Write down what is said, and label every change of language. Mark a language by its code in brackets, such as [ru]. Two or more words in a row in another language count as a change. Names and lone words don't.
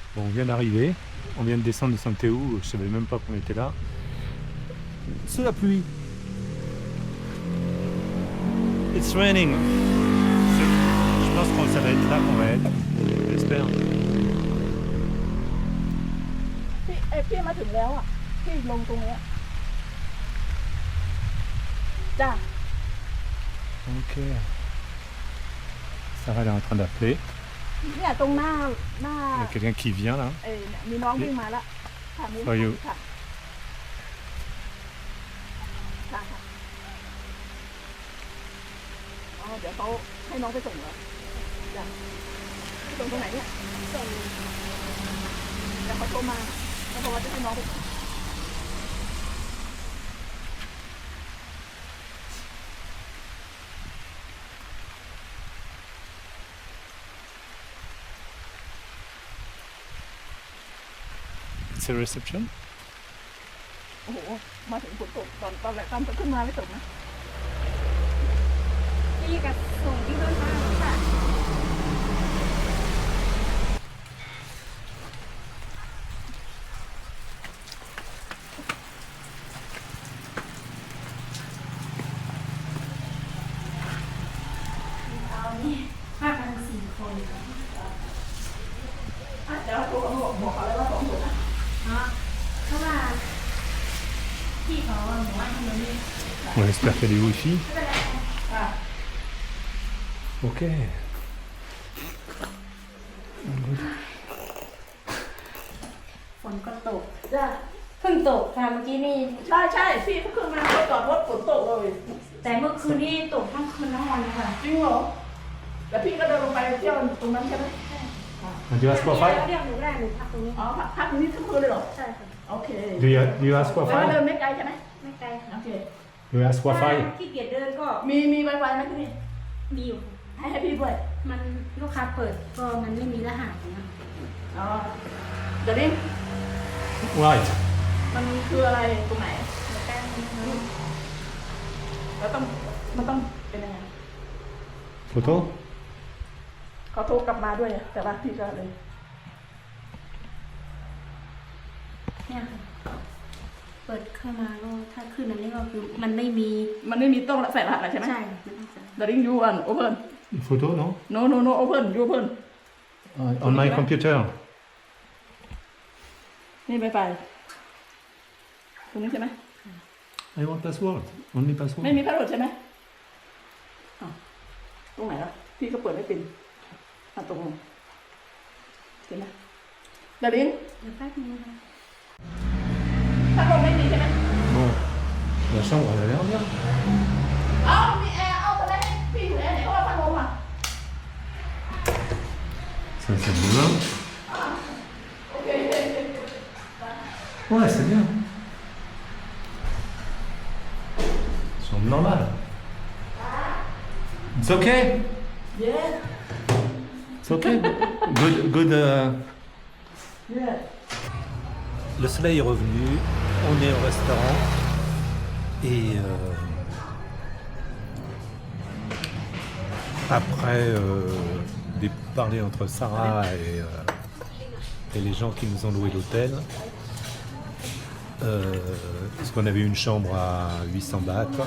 [fr] vient d'arriver. On vient de descendre de Santéou. Je savais même pas qu'on était là. Sous la pluie. [en] It's raining. [fr] Je pense que ça va être là qu'on va être. J'espère. [th] พี่มาถึงแล้วอ่ะพี่ลงตรงเนี้ยจ้า Ok. [fr] Sarah elle est en train d'appeler. [th] เนี่ยตรงหน้า [fr] Il y a quelqu'un qui vient là. [th] เนี่ยมีน้องวิ่งมาแล้วค่ะมี [en] Are you? [th] ค่ะค่ะค่ะอ๋อเดี๋ยวเขาให้น้องไปส่งเหรอจ้ะไปส่งตรงไหนเนี่ยส่งเดี๋ยวเขาโทรมาแล้วบอกว่าจะให้น้องไปส่ง [en] It's a reception. [th] โอ้โหมาถึงฝนตกตอนแรกตอนขึ้นมาไม่ตกนะ พี่กับส่งที่รถมาค่ะ มากัน4 คน เดี๋ยวโทรบอกเขาเลยว่า2 คนนะ เพราะว่าพี่เขาบอกว่าทำไมไม่ [fr] On espère qu'il y a du wifi. [en] Ok. Good. [th] ฝนก็ตก จ้ะ เพิ่งตกค่ะเมื่อกี้นี่ ใช่พี่เขาขึ้นมาเขาจอดรถฝนตกเลย แต่เมื่อคืนนี่ตกทั้งคืนทั้งวันเลยค่ะ จริงเหรอแล้วพี่ก็เดินลงไปเที่ยวตรงนั้นใช่ไหม [en] Do you ask for [th] เรี [en] five? [th] ยกหนูได้หนูพักตรงนี้ อ๋อพักตรงนี้ทั้งคืนเลยเหรอ ใช่ค่ะ โอเค [en] Do you ask for [th] แล้วเดิ [en] five? [th] นไม่ไกลใช่ไหม ไม่ไกลค่ะ โอเค [en] Do you ask for [th] ถ้า [en] five? [th] ขี้เกียจเดินก็ มีไวไฟไหมที่นี่ มีอยู่ ให้พี่ด้วย มันลูกค้าเปิดก็มันไม่มีรหัสนะ อ๋อเดี๋ยวนี้ [en] Right. [th] มันคืออะไรตรงไหน แป้งมัน แล้วมันต้องเป็นยังไง Photo? เขาโทรกลับมาด้วยแต่ว่าพี่ก็เลย เนี่ยค่ะเปิดเข้ามาก็ถ้าขึ้นอันนี้ก็คือมันไม่มี มันไม่มีต้องใส่รหัสอะไรใช่ไหม ใช่มันต้องใส่ เดี๋ยวนี้ยูอันโอเพ่น [fr] Photo, non? [en] no open ยูเพ่น On my computer. [th] นี่ไวไฟตรงนี้ใช่ไหม [en] I want password. Only [th] ไม่ [en] password. [th] มีพาสเวิร์ดใช่ไหมอ้าวตรงไหนล่ะพี่ก็เปิดไม่เป็นตรงนี้เห็นไหมเดี๋ยวนี้ เดี๋ยวแป๊บนึงนะคะ พัดลมไม่มีใช่ไหม [fr] Bon. La chambre, elle a l'air bien. [th] เอามีแอร์เอาไปเลยพี่อยู่แอร์ไหนก็ว่าพัดลมอ่ะ [fr] Ça, c'est bien. [th] โอเค [fr] Ouais, c'est bien. Chambre normale. [en] It's okay. [th] เย้ [en] It's okay. Good. [fr] Le soleil est revenu. On est au restaurant. Et après des parler entre Sarah et les gens qui nous ont loué l'hôtel, parce qu'on avait une chambre à 800 bahts.